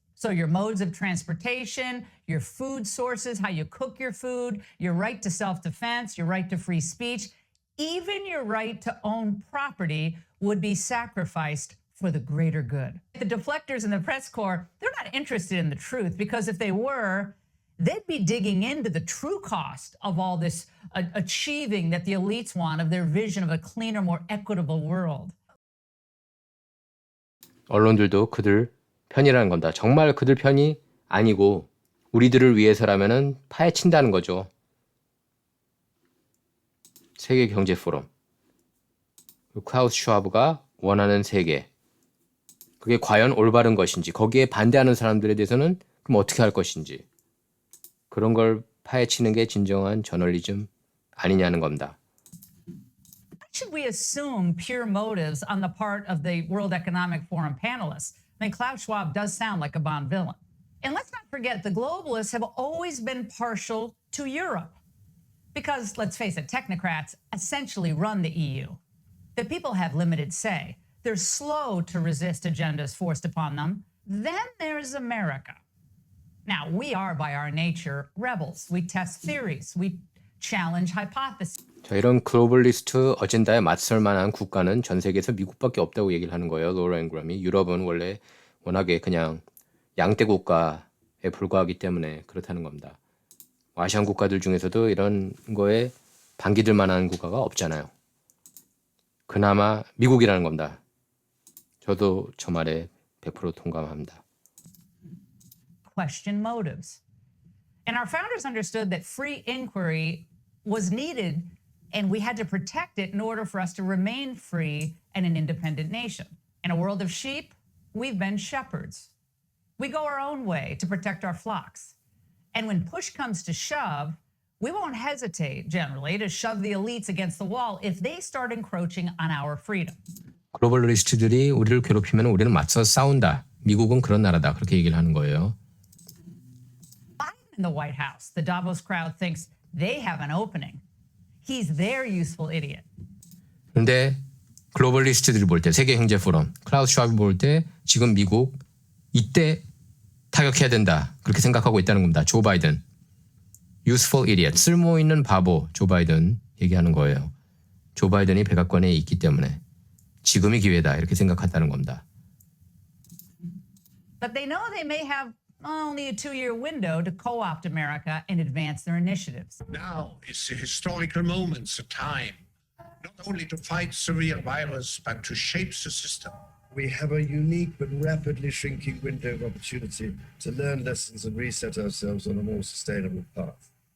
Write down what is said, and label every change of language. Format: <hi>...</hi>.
<en>So your modes of transportation, your food sources, how you cook your food, your right to self-defense, your right to free speech, even your right to own property would be sacrificed for the greater good. The deflectors in the press corps, they're not interested in the truth because if they were, they'd be digging into the true cost of all this achieving that the elites want of their vision of a cleaner, more equitable world.</en> <ko>언론들도 그들 편이라는 겁니다. 정말 그들 편이 아니고 우리들을 위해서라면은 파헤친다는 거죠. 세계 경제 포럼. 클라우스 슈와브가 원하는 세계. 그게 과연 올바른 것인지, 거기에 반대하는 사람들에 대해서는 그럼 어떻게 할 것인지. 그런 걸 파헤치는 게 진정한 저널리즘 아니냐는 겁니다.</ko> <en>Why should we assume pure motives on the part of the World Economic Forum panelists? I mean, Klaus Schwab does sound like a Bond villain. And let's not forget, the globalists have always been partial to Europe. Because, let's face it, technocrats essentially run the EU. The people have limited say. They're slow to resist agendas forced upon them. Then there's America. Now, we are, by our nature, rebels. We test theories. We challenge hypotheses.</en> <ko>자, 이런 글로벌리스트 어젠다에 맞설 만한 국가는 전 세계에서 미국밖에 없다고 얘기를 하는 거예요. 로라 앵그럼이. 유럽은 원래 워낙에 그냥 양대 국가에 불과하기 때문에 그렇다는 겁니다. 아시안 국가들 중에서도 이런 거에 반기들 만한 국가가 없잖아요. 그나마 미국이라는 겁니다. 저도 저 말에 100% 동감합니다.</ko> <en>Question motives. And our founders understood that free inquiry was needed and we had to protect it in order for us to remain free and an independent nation. In a world of sheep, we've been shepherds. We go our own way to protect our flocks. And when push comes to shove, we won't hesitate generally to shove the elites against the wall if they start encroaching on our freedom.</en> <ko>글로벌리스트들이 우리를 괴롭히면 우리는 맞서 싸운다. 미국은 그런 나라다. 그렇게 얘기를 하는 거예요.</ko> <en>Biden in the White House, the Davos crowd thinks they have an opening. He's their useful idiot.</en> <ko>그런데 글로벌리스트들이 볼 때, 세계 경제 포럼, 클라우스 슈왑이 볼 때 지금 미국 이때 타격해야 된다. 그렇게 생각하고 있다는 겁니다. 조 바이든. useful idiot, 쓸모 있는 바보, 조 바이든 얘기하는 거예요. 조 바이든이 백악관에 있기 때문에 지금이 기회다. 이렇게 생각한다는 겁니다.</ko> <en>But they know they may have only a 2-year window to co-opt America and advance their initiatives. Now is the historical moment, the time, not only to fight the real virus, but to shape the system. We have a unique but rapidly shrinking window of opportunity to learn lessons and reset ourselves on a more sustainable path.</en>